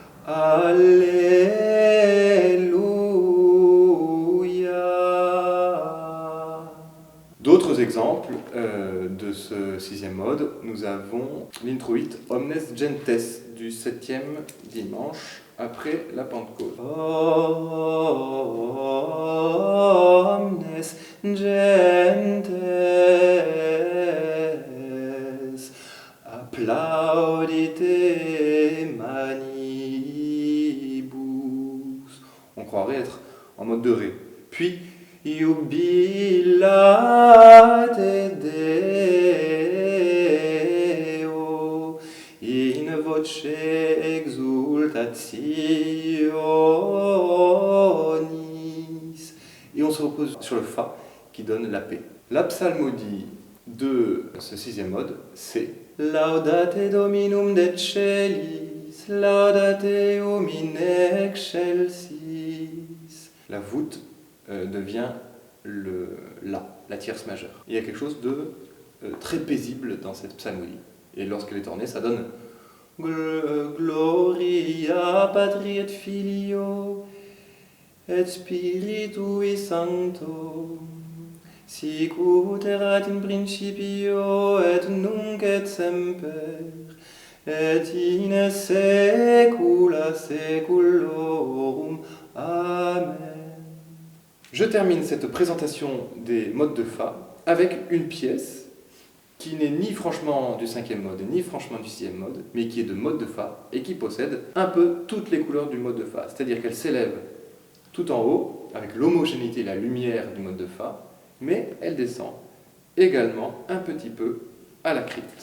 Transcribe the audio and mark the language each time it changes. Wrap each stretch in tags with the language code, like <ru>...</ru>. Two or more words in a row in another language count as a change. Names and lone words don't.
<la>Alléluia.</la> <fr>D'autres exemples de ce sixième mode, nous avons l'intro 8,</fr> <la>Omnes Gentes,</la> <fr>du 7e dimanche après la Pentecôte.</fr> <la>Omnes Gentes, applaudite manibus.</la> <fr>On croirait être en mode de Ré. Puis,</fr> <la>Jubilate Deo in voce exultationis.</la> <fr>Et on se repose sur le Fa qui donne la paix. La psalmodie de ce sixième mode, c'est</fr> <la>Laudate Dominum de Celis, laudate in excelsis.</la> <fr>La voûte devient la tierce majeure. Il y a quelque chose de très paisible dans cette psalmodie. Et lorsqu'elle est ornée, ça donne</fr> <la>Gloria Patri et Filio et Spiritui Sancto, sic ut erat in principio et nunc et semper, et in saecula saeculorum. Amen.</la> <fr>Je termine cette présentation des modes de Fa avec une pièce qui n'est ni franchement du 5e mode, ni franchement du 6e mode, mais qui est de mode de Fa et qui possède un peu toutes les couleurs du mode de Fa. C'est-à-dire qu'elle s'élève tout en haut, avec l'homogénéité et la lumière du mode de Fa, mais elle descend également un petit peu à la crypte.</fr>